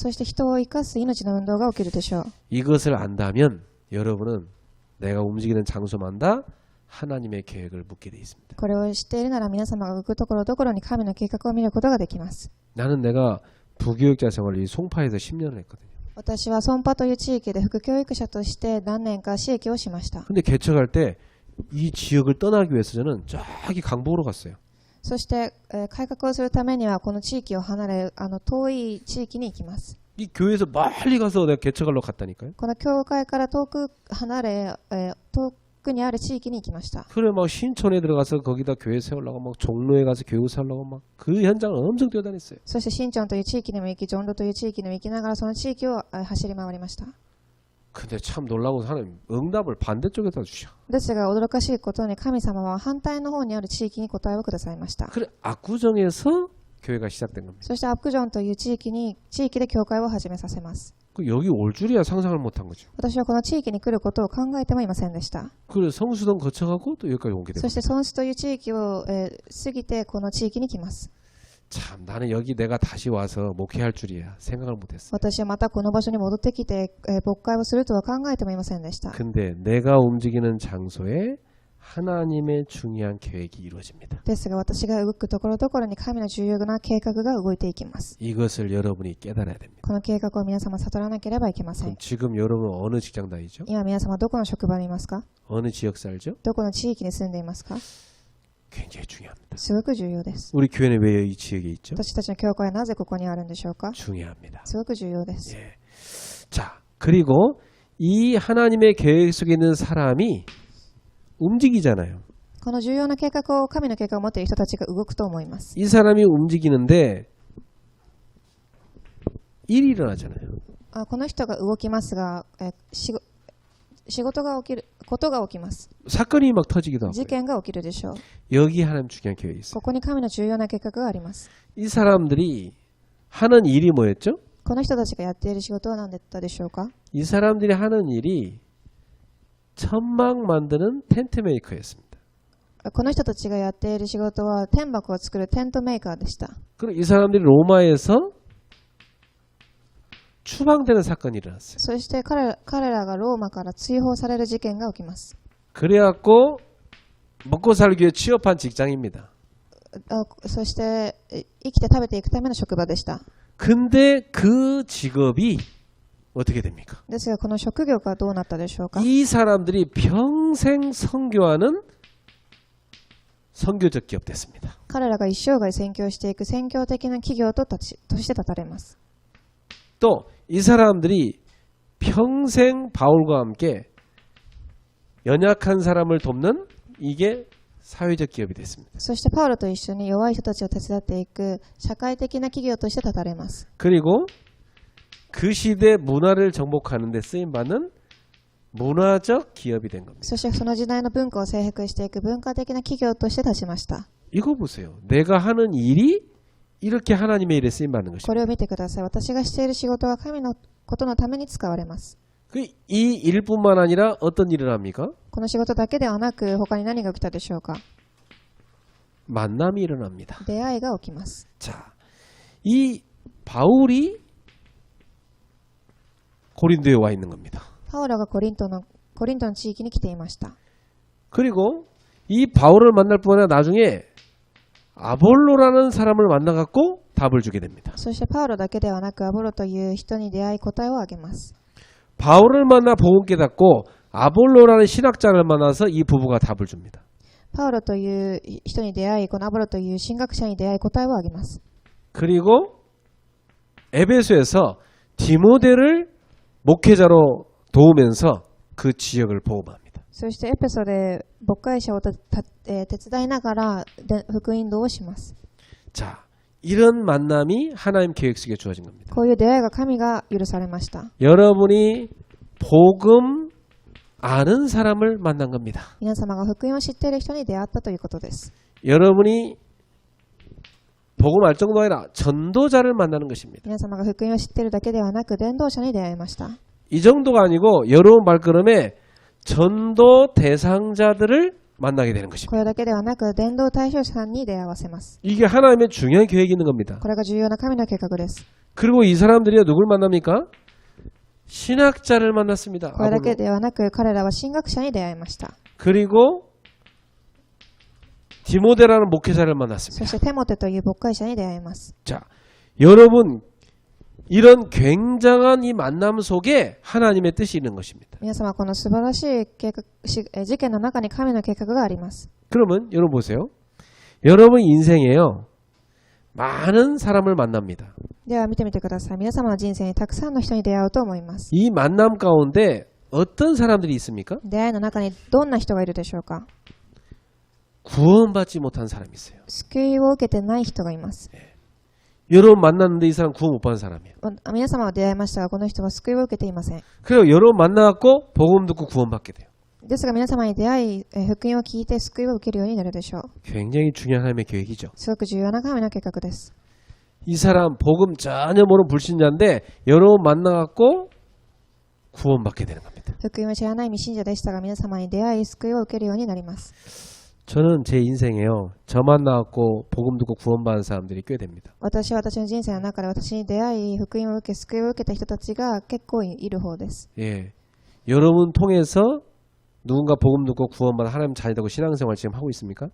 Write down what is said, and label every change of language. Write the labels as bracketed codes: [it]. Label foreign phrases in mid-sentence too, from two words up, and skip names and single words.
[ja] そして人を生かす命の運動が起きるでしょう。 [ko] 이것을 안다면 여러분은 내가 움직이는 장소마다 하나님의 계획을 묻게 돼 있습니다. [ja] これを知っているなら皆様が動くところどころに神の計画を見ることができます。 [ko] 나는 내가 부교육자 생활을 이 송파에서 10년을 했거든요. [ja] 私はソンパという地域で副教育者として何年か私益をしました。 [ko] 근데 개척할 때 이 지역을 떠나기 위해서 저는 저기 강북으로 갔어요. [ja] そして、改革をするためにはこの地域を離れ遠い地域に行きます。 [ko] 이 교회에서 멀리 가서 내가 개척하러 갔다니까요. [ja] この教会から遠く離れ、遠くにある地域に行きました。 [ko] 그래 막 신촌에 들어가서 거기다 교회 세우려고 막 종로에 가서 교회 세우려고 막 그 현장을 엄청 뛰어다녔어요. [ja] そして新町という地域にも行き、ジョンロという地域にも行きながらその地域を走り回りました。 [ko] 근데 참 놀라운 하나님 응답을 반대쪽에다 주셔. [ja] ですが驚かしいことに神様は反対の方にある地域に答えをくださいました。 [ko] 그래 압구정에서 교회가 시작된 겁니다. [ja] そしてアップジョンという地域で教会を始めさせます。 [ko] 여기 올 줄이야 상상을 못한 거죠. [ja] 私はこの地域に来ることを考えてもいませんでした。 [ko] 그래 성수동 거쳐가고 또 여기까지 오게 됩니다. [ja] そしてソンスという地域を、過ぎてこの地域に来ます。 [ko] 참 나는 여기 내가 다시 와서 목회할 줄이야 생각을 못했어. [ja] 私はまたこの場所に戻ってきて、牧会をするとは考えてもいませんでした。 [ko] 근데 내가 움직이는 장소에 하나님의 중요한 계획이 이루어집니다. [ja] ですが私が動くところどころに神の重要な計画が動いていきます。 [ko] 이것을 여러분이 깨달아야 됩니다. [ja] この計画を皆様悟らなければいけません。 [ko] 그럼 지금 여러분은 어느 직장 다니죠? [ja] 今皆様どこの職場にいますか？ [ko] 어느 지역 살죠? [ja] どこの地域に住んでいますか？ [ko] 굉장히 중요합니다. [ja] すごく重要です。 [ko] 우리 교회는 왜 이 지역에 있죠? [ja] 私たちの教会はなぜここにあるんでしょうか？ [ko] 중요합니다. [ja] すごく重要です。 [ko] 예. 자, 그리고 이 하나님의 계획 속에 있는 사람이 움직이잖아요. [ja] この重要な計画を神の計画を持っている人たちが動くと思います。 [ko] 이 사람이 움직이는데 일이 일어나잖아요. [ja] この人が動きますが、仕事が起きることが起きます。 [ko] 사건이 막 터지기도 하고. [ja] 事件が起きるでしょう。 [ko] 여기 하나님 중요한 계획이 있어요. [ja] ここに神の重要な計画があります。 [ko] 이 사람들이 하는 일이 뭐였죠? [ja] この人たちがやっている仕事は何だったでしょうか？ [ko] 이 사람들이 하는 일이 천막 만드는 텐트 메이커였습니다. [ja] この人たちがやっている仕事は天幕を作るテントメーカーでした。 [ko] 그리고 이 사람들이 로마에서 추방되는 사건이 일어났어요. [ja] そして彼らがローマから追放される事件が起きます。 [ko] 그래갖고 먹고 살기 위해 취업한 직장입니다. [ja] そして生きて食べていくための職場でした。 [ko] 근데 그 직업이 어떻게 됩니까? [ja] ですがこの職業がどうなったでしょうか。 [ko] 이 사람들이 평생 선교하는 선교적 기업 됐습니다. [ja] 彼らが一生涯宣教していく宣教的な企業として立たれます。 [ko] 또 이 사람들이 평생 바울과 함께 연약한 사람을 돕는 이게 사회적 기업이 됐습니다. [ja] そしてパウロと一緒に弱い人たちを手伝っていく社会的な企業として立たれます。 [ko] 그리고 그 시대 문화를 정복하는 데 쓰임받는 문화적 기업이 된 겁니다. [ja] そしてその時代の文化を征服していく文化的な企業として立ちました。 [ko] 이거 보세요. 내가 하는 일이 이렇게 하나님의 일에 쓰임받는 [ja] こ [ko] 것입니다. [ja] れを見てください。私がしている仕事は神のことのために使われます。 [ko] 이 일뿐만 아니라 어떤 일을 합니까? [ja] この仕事だけではなく他に何が起きたでしょうか。 [ko] 만남이 일어납니다. [ja] 出会いが起きます。 [ko] 자, 이 바울이 고린도에 와 있는 겁니다. [ja] パウロがコリントの地域に来ていました。 [ko] 그리고 이 바울을 만날 뿐 아니라 나중에 아볼로라는 사람을 만나갖고 답을 주게 됩니다. [ja] そしてパウロだけではなくアボロという人に出会い答えをあげます。 [ko] 바울을 만나 복음 깨닫고 아볼로라는 신학자를 만나서 이 부부가 답을 줍니다. [ja] パウロという人に出会い、このアボロという神学者に出会い答えをあげます。 [ko] 그리고 에베소에서 디모데를 목회자로 도우면서 그 지역을 복음합니다. [ja] そしてエペソで牧会者を手伝いながら福音道をします。 [ko] 자, 이런 만남이 하나님 계획 속에 주어진 겁니다. [ja] こういう出会いが神が許されました。 [ko] 여러분이 복음 아는 사람을 만난 겁니다. [ja] 皆様が福音を知っている人に出会ったということです。 [ko] 여러분이 복음 알 정도가 아니라 전도자를 만나는 것입니다. [ja] 皆様が福音を知っているだけではなく伝道者に出会いました。 [ko] 이 정도가 아니고 여러분 말걸음에 전도 대상자들을 만나게 되는 것입니다. [ja] これだけではなく伝道対象者さんに出会わせます。 [ko] 이게 하나님의 중요한 계획이 있는 겁니다. [ja] これが重要な神の計画です。 [ko] 그리고 이 사람들이 누굴 만납니까? 신학자를 만났습니다. [ja] これだけ [ko] 아볼로. [ja] ではなく彼らは神学者に出会いました。 [ko] 그리고 디모데라는 목회자를 [ja] そ [ko] 만났습니다. [ja] してテモテという牧会者に出会います。 [ko] 자, 여러분 이런 굉장한 이 만남 속에 하나님의 뜻이 있는 것입니다. [ja] 皆様この素晴らしい事件の中に神の計画があります。 [ko] 그러면 여러분 보세요. 여러분 인생에요. 많은 사람을 만납니다. [ja] では見てみてください。皆様の人生にたくさんの人に出会うと思います。 [ko] 이 만남 가운데 어떤 사람들이 있습니까? [ja] 出会いの中にどんな人がいるでしょうか。 [ko] 구원받지 못한 사람이 있어요. [ja] 救いを受けてない人がいます。 [ko] 여러분 만났는데 이 사람 구원 못 받은 사람이에요. [ja] 皆様は出会いましたが、この人は救いを受けていません。 [ko] 그리고 여러분 만나갖고 복음 듣고 구원받게 돼요. [ja] ですが皆様に出会い、福音を聞いて救いを受けるようになるでしょう。 [ko] 굉장히 중요한 하나님의 계획이죠. [ja] すごく重要な神の計画です。 [ko] 이 사람 복음 전혀 모르는 불신자인데 여러분 만나갖고 구원받게 되는 겁니다. [ja] 福音を知らない未信者でしたが、皆様に出会い、救いを受けるようになります。 [ko] 저는 제 인생에요. 저 만나갖고 복음 듣고 구원받은 사람들이 꽤 됩니다. [ja] 私は私の人生の中で私に出会い、福音を受け、救いを受けた人たちが結構いる方です。 [ko] 예, 여러분 통해서 누군가 복음 듣고 구원받아 하나님 자녀 되고 신앙생활 지금 하고 있습니까?